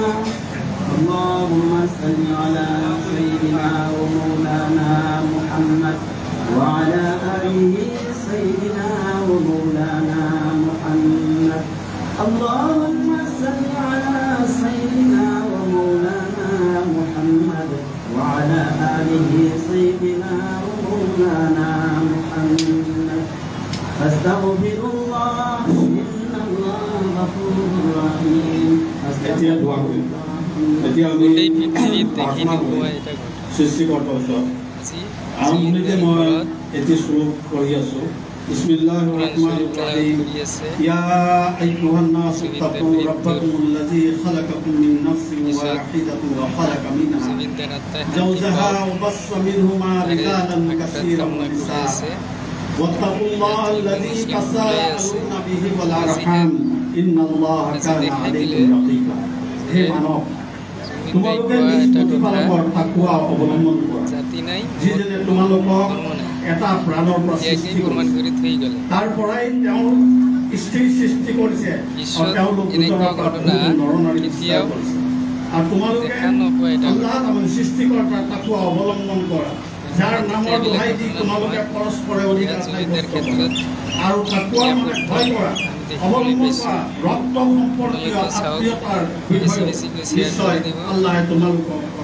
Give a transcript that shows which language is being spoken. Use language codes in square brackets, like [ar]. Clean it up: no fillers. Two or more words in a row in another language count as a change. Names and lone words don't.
[ar] اللهم صل على سيدنا ومولانا محمد وعلى آله سيدنا ومولانا محمد اللهم صل على سيدنا ومولانا محمد وعلى آله سيدنا ومولانا محمد فاستغفر الله إن الله غفور رحيم [as] গোটেই পৃথিবীত দেখি নোপোৱা এটা ঘটনা। সৃষ্টিকৰ্তাৰ ওচৰত আৰম্ভণিতে মই এটি শ্লোক পঢ়ি আছোঁ। [ar] بسم الله الرحمن الرحيم يا أيها الناس اتقوا ربكم الذي خلقكم من نفس واحدة وخلق منها زوجها وبث منهما رجالا كثيرا ونساء واتقوا الله الذي تساءلون به والأرحام إن الله كان عليكم رقيبا. [as] হে মানব তোমালোকে নিজ প্ৰতিপালকৰ তাকৱা অৱলম্বন কৰা যিজনে তোমালোকক এটা প্ৰাণৰ পৰা সৃষ্টি কৰিছে তাৰ পৰাই তেওঁ স্থিৰ সৃষ্টি কৰিছে আৰু তেওঁলোক নৰনাৰী সৃষ্টি কৰিছে আৰু তোমালোকে আল্লাহ আমাৰ সৃষ্টিকৰ্তাৰ তাকৱা অৱলম্বন কৰা যাৰ নামৰ দোহাই দি তোমালোকে পৰস্পৰে অধিকাৰ আৰু তাকৱা মানে ভয় কৰা অৱলম্বন কৰা ৰক্ত সম্পৰ্কীয় আত্মীয়তাৰ নিশ্চয় আল্লাহে তোমালোকক